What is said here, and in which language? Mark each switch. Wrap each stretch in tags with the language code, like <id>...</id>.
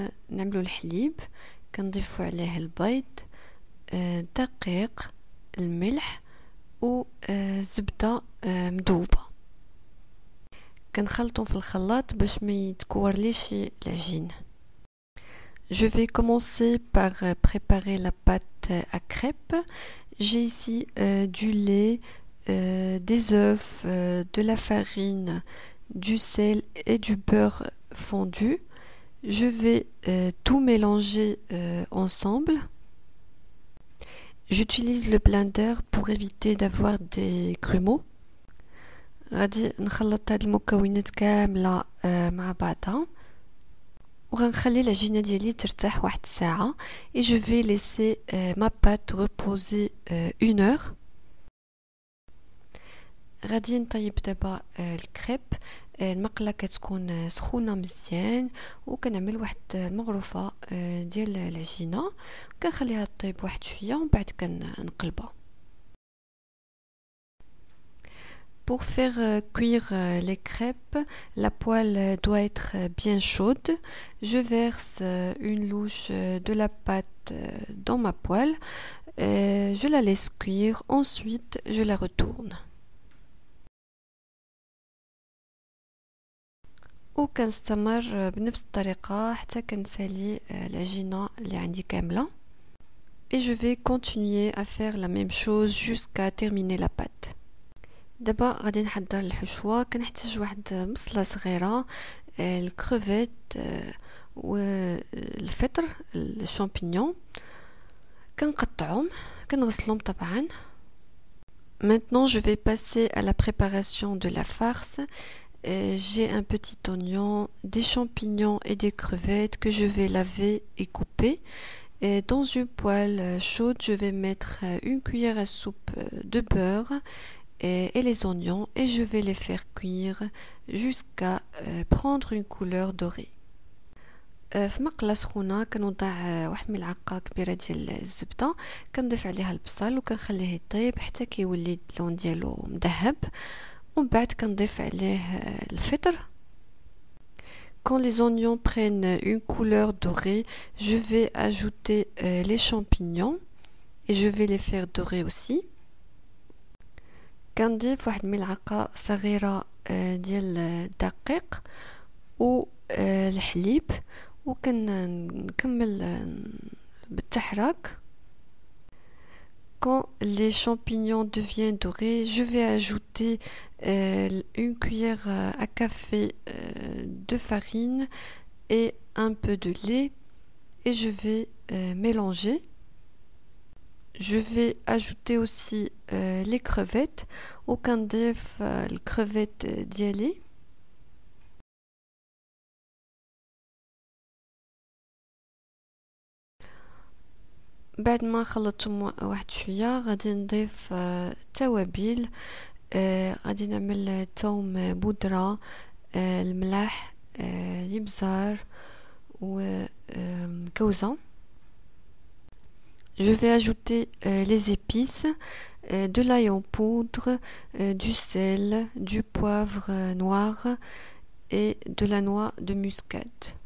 <ar>نعملو الحليب، كنضيفو عليه البيض، الدقيق، الملح وزبدة مذوبة. كنخلطهم في الخلاط باش ما يتكورليش العجين.</ar> <fr>Je vais commencer par préparer la pâte à crêpes. J'ai ici du lait, des œufs, de la farine, du sel et du beurre fondu. Je vais tout mélanger ensemble. J'utilise le blender pour éviter d'avoir des grumeaux.</fr> <ar>غادي نخلط هاد المكونات كاملة مع بعضها وغنخلي العجينة ديالي ترتاح واحد الساعة.</ar> <fr>et je vais laisser ma pâte reposer 1 heure.</fr> <ar>غادي نطيب دابا الكريب. المقله كتكون سخونه مزيان وكنعمل واحد المغرفه ديال العجينه كنخليها طيب واحد شويه ومن بعد كنقلبها.</ar> <fr>Pour faire cuire les crêpes, la poêle doit être bien chaude. Je verse une louche de la pâte dans ma poêle. Je la laisse cuire. Ensuite, je la retourne.</fr> <ar>وكنستمر بنفس الطريقة حتى كنسالي العجينة اللي عندي كاملة.</ar> <fr>Et je vais continuer à faire la même chose jusqu'à terminer la pâte.</fr> <ar>دابا غادي نحضر الحشوة. كنحتاج واحد بصلة صغيرة، الكروفيت والفطر الشامبينيون كنقطعهم كنغسلهم طبعا.</ar> <fr>Maintenant je vais passer à la préparation de la farce. J'ai un petit oignon, des champignons et des crevettes que je vais laver et couper. Et dans une poêle chaude, je vais mettre une cuillère à soupe de beurre et les oignons et je vais les faire cuire jusqu'à prendre une couleur dorée.</fr> <ar>في مقله سخونه كنوضع واحد ملعقه كبيره ديال الزبده، كنضيف عليها البصل وكنخليه يطيب حتى كيولي اللون ديالو مذهب ومن بعد كنضيف عليه الفطر.</ar> <fr>Quand les oignons prennent une couleur dorée, je vais ajouter les champignons et je vais les faire dorer aussi.</fr> <ar>كنضيف واحد ملعقه صغيره ديال الدقيق والحليب وكنكمل بالتحراك.</ar> <fr>Quand les champignons deviennent dorés, je vais ajouter une cuillère à café de farine et un peu de lait et je vais mélanger. Je vais ajouter aussi les crevettes</fr> <ar>وكنضيف الكريفات ديالي. بعد ما خلطتهم واحد شويه غادي نضيف التوابل. غادي نعمل ثوم بودره، الملح، الابزار وكوزه.</ar> <fr>Je vais ajouter les épices, de l'ail en poudre, du sel, du poivre noir et de la noix de muscade.</fr>